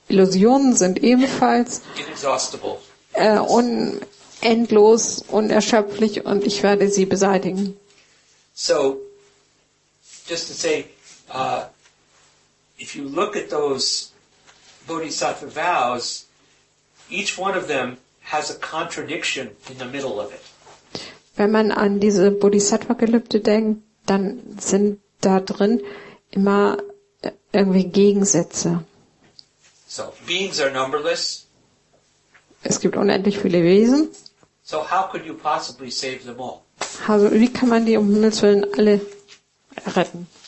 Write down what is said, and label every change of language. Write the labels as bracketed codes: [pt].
[de] Illusionen sind ebenfalls [en] inexhaustible. [de] Unendlos, unerschöpflich und ich werde sie beseitigen. [en] So, just to say, if you look at those Bodhisattva vows, each one of them has a contradiction in the middle of it. [de] Wenn man an diese Bodhisattva-Gelübde denkt, dann sind da drin immer irgendwie Gegensätze. [en] So, beings are numberless. [de] Es gibt unendlich viele Wesen. [en] So how could you possibly save them all? [de] Also wie kann man die um Himmels Willen alle retten?